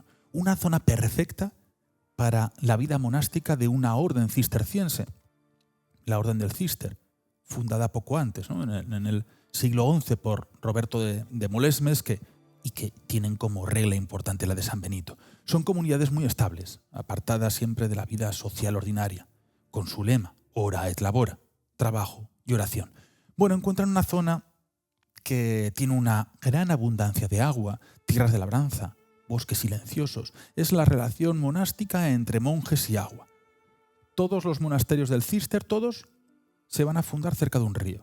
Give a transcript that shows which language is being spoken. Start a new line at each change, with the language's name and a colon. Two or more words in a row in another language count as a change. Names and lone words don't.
Spanish: Una zona perfecta para la vida monástica de una orden cisterciense, la Orden del Cister, fundada poco antes, ¿no? en el siglo XI por Roberto de Molesmes, que tienen como regla importante la de San Benito. Son comunidades muy estables, apartadas siempre de la vida social ordinaria, con su lema,
Latin: ora et labora,
Spanish: trabajo y oración. Bueno, encuentran una zona que tiene una gran abundancia de agua, tierras de labranza, bosques silenciosos. Es la relación monástica entre monjes y agua. Todos los monasterios del Cister, todos, se van a fundar cerca de un río.